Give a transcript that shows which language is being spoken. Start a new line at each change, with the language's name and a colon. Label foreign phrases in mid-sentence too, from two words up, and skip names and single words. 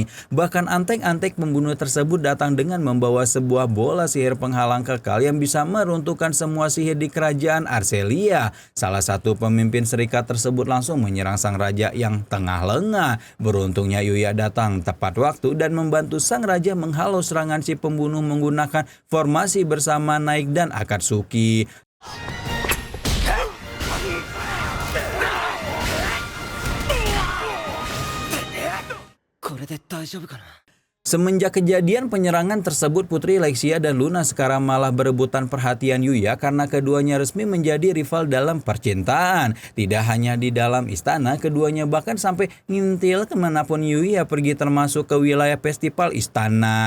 Indonesian: Bahkan antek-antek pembunuh tersebut datang dengan membawa sebuah bola sihir penghalang kekal yang bisa meruntuhkan semua sihir di kerajaan Arcelia. Salah satu pemimpin serikat tersebut langsung menyerang sang raja yang tengah lengah. Beruntungnya Yuya datang tepat waktu dan membantu sang raja menghalau serangan si pembunuh menggunakan formasi bersama Naik dan Akatsuki.
Japanese: これで大丈夫かな。
Indonesian: Semenjak kejadian penyerangan tersebut, Putri Lexia dan Luna sekarang malah berebutan perhatian Yuya karena keduanya resmi menjadi rival dalam percintaan. Tidak hanya di dalam istana, keduanya bahkan sampai ngintil kemanapun Yuya pergi termasuk ke wilayah festival istana.